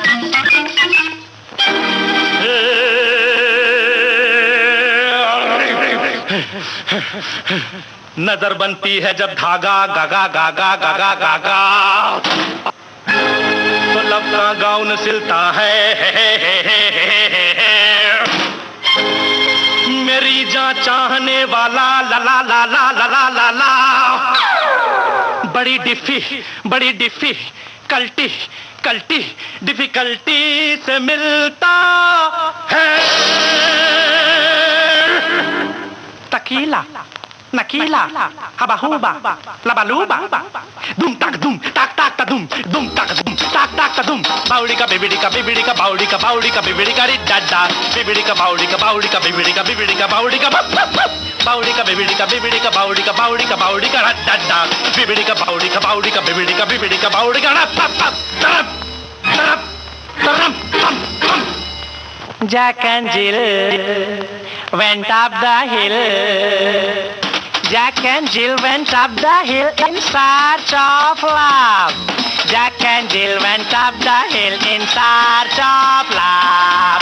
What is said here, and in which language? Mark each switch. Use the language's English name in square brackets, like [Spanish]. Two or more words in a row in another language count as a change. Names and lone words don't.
[Hindi] नजर बनती है जब धागा गागा गागा गागा गागा, तो लब का गाउन सिलता है मेरी जान चाहने वाला ला ला ला ला ला ला ला ला। बड़ी डिफी कल्टी कल्टी डिफिकल्टी से मिलता है तकीला नकीला हबा हुबा लबालूबा दुम ताक दुम ताक ताक ता दुम दुम ताक दुम ताक ताक ता दुम। बाउड़ी का बिबिड़ी का बिबिड़ी का बाउड़ी का बाउड़ी का बिबिड़ी का री डाडा, बिबिड़ी का बाउड़ी का बाउड़ी का बिबिड़ी का बिबिड़ी का बाउड़ी का बाउड़ी का बिबिड़ी का बिबिड़ी का बाउड़ी का बाउड़ी का बाउड़ी का डाडा, बिबिड़ी का बाउड़ी का बाउड़ी का बिबिड़ी का बिबिड़ी का बाउड़ी का तरम तरम तरम तरम। [English] Jack and Jill went up the hill. Jack and Jill went up the hill in search of love. Jack and Jill went up the hill in search of love.